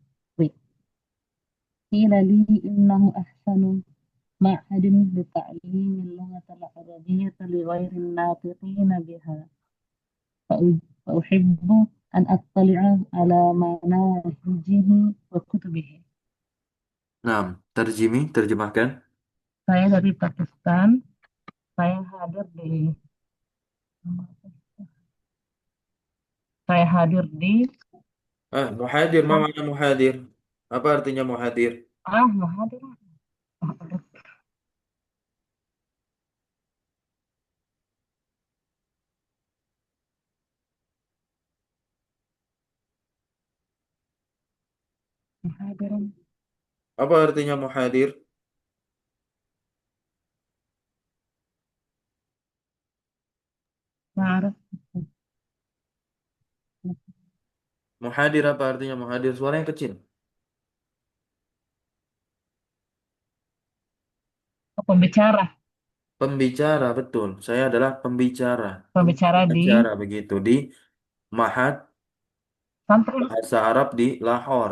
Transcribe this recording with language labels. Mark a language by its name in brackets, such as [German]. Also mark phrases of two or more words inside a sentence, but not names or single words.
[Arabic] قيل لي إنه أحسن معهد لتعليم اللغة العربية لغير الناطقين بها، فأحب أن أطلع على مناهجه وكتبه. [Indonesian] Nah, terjemahkan. Saya dari Pakistan. Saya hadir di Muhadir, ma mana muhadir? Apa artinya muhadir? muhadir. Muhadir. Apa artinya muhadir? Ma'arif. Muhadir apa artinya muhadir? Suaranya kecil. Pembicara. Pembicara, betul. Saya adalah pembicara. Pembicara Pembicara di acara begitu di Mahat pesantren Bahasa Arab di Lahore.